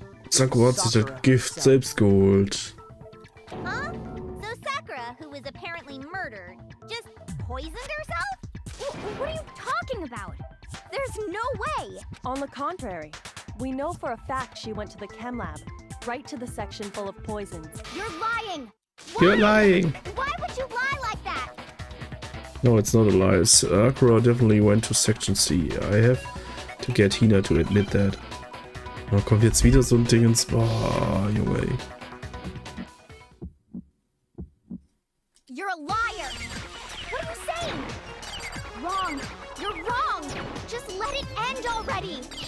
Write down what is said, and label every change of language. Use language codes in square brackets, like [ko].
[de] Sakura hat sich das Gift selbst geholt. [en] Huh? So Sakura, who was apparently murdered, just poisoned herself? What are you talking about? There's no way! On the contrary, we know for a fact she went to the chem lab, right to the section full of poisons. You're lying! You're lying! Why would you lie like that? No, it's not a lie. Sakura definitely went to Section C. I have to get Hina to admit that. [de] Da kommt jetzt wieder so ein Ding ins... Boah, Junge, ey. [en] You're a liar! What are you saying? Wrong! You're wrong! Just let it end already!